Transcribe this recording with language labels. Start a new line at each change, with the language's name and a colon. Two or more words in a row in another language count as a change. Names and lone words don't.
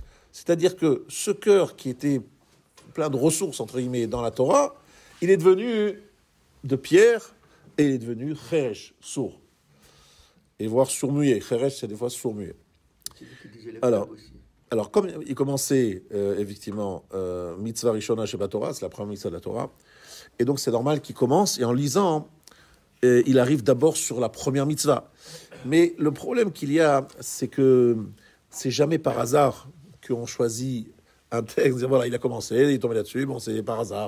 French: C'est-à-dire que ce cœur qui était plein de ressources, entre guillemets, dans la Torah, il est devenu de pierre et il est devenu cheresh, sourd. Et voire sourd-muet. Cheresh, c'est des fois sourd-muet. Alors, comme il commençait, effectivement,
Hebrew: מצוה ראשונה שבה תורה,
French: c'est la première mitzvah de la Torah, et donc c'est normal qu'il commence, et en lisant, il arrive d'abord sur la première mitzvah. Mais le problème qu'il y a, c'est que c'est jamais par hasard qu'on choisit un texte. Voilà, il a commencé, il est tombé là-dessus, bon, c'est par hasard.